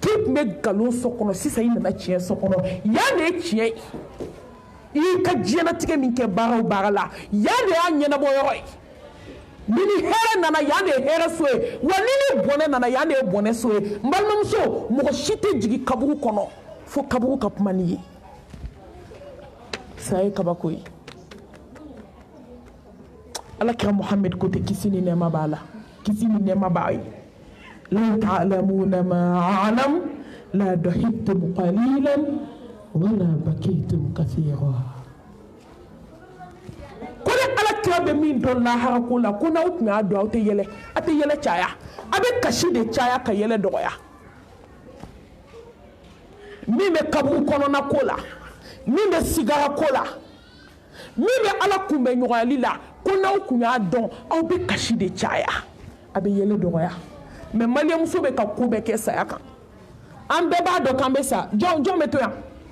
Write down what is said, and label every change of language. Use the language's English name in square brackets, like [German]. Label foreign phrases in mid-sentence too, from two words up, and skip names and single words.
[Bambara] tun bɛ galon so kɔnɔ sisan i nana tiɲɛ so kɔnɔ yan de ye tiɲɛ ye i y'i ka diɲɛlatigɛ min kɛ baara o baara la yan de y'a ɲɛnabɔ yɔrɔ ye ni hɛrɛ nana yan de ye hɛrɛ so ye wa ni bɔnɛ nana yan de ye bɔnɛ so ye n balimamuso mɔgɔ si tɛ jigin kaburu kɔnɔ fo kaburu ka kuma n'i ye saya ye kabako ye alakira Muhammad ko ten kisi ni nɛɛma b'a la kisi ni nɛɛma b'a ye [Arabic] لو تعلمون ما أعلم ل ضحكتم قليلا ولا بكيتم كثيرا [Bambara] ko ni alakira bɛ min dɔn lahara ko la ko n'aw tun y'a dɔn aw tɛ yɛlɛ caya a bɛ kasi de caya ka yɛlɛ dɔgɔya min bɛ kaburu kɔnɔna ko la min bɛ sigara ko la min bɛ ala kunbɛ ɲɔgɔnyali la ko n'aw kun y'a dɔn aw bɛ kasi de caya a bɛ yɛlɛ dɔgɔya mais maliyɛnmuso bɛ ka ko bɛɛ kɛ saya kan an bɛɛ b'a dɔn k'an bɛ sa jɔn bɛ to yan